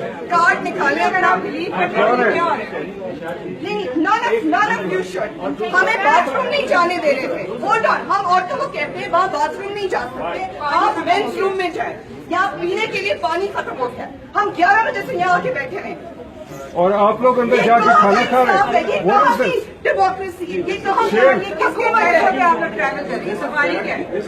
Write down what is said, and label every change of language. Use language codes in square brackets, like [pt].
[hi] Card निकालें अगर आप बिलीव करते हैं। क्या नहीं, [en] none of you should। [hi] हमें बाथरूम नहीं जाने दे रहे थे। [en] hold on, [hi] हम औरतों को कहते हैं वहाँ बाथरूम नहीं जा सकते, आप मेंस रूम में जाए। यहाँ पीने के लिए पानी खत्म हो गया। हम 11 बजे से यहाँ आके बैठे हैं और आप लोग अंदर जाके खाना खा रहे हैं। [en] What is this? [hi] डेमोक्रेसी। ये तो हम किसके पैसों पे आप लोग ट्रैवल कर रही है? सफारी क्या है?